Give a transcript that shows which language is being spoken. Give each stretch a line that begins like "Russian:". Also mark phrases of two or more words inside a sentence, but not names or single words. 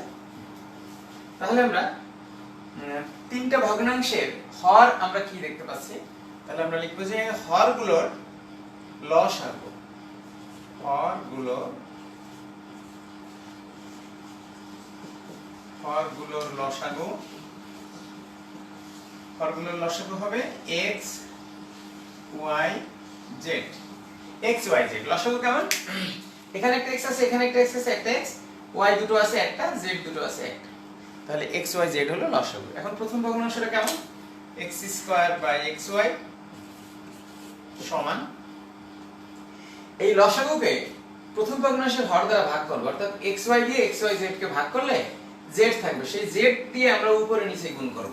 Bangla: তাহলে আমরা 3টা ভগ্নাংশের হর আমরা কি দেখতে পাচ্ছি, তাহলে আমরা লিখবো যে হরগুলোর লসাগু, হরগুলোর লসাগু হবে x y z। x y z লসাগু কেমন? এখানে একটা x আছে, এখানে একটা x আছে, একটা x, y দুটো আছে একটা, z দুটো আছে একটা, তাহলে x y z হলো লসাগু। এখন প্রথম ভগ্নাংশটা কেমন? x
English: square by
Bangla: xy সমান, এই লসাগুকে প্রথম ভগ্নাংশের হর দ্বারা ভাগ করব, অর্থাৎ xy দিয়ে xy z কে ভাগ করলে z থাকবে, সেই z দিয়ে আমরা উপরে নিচে গুণ করব।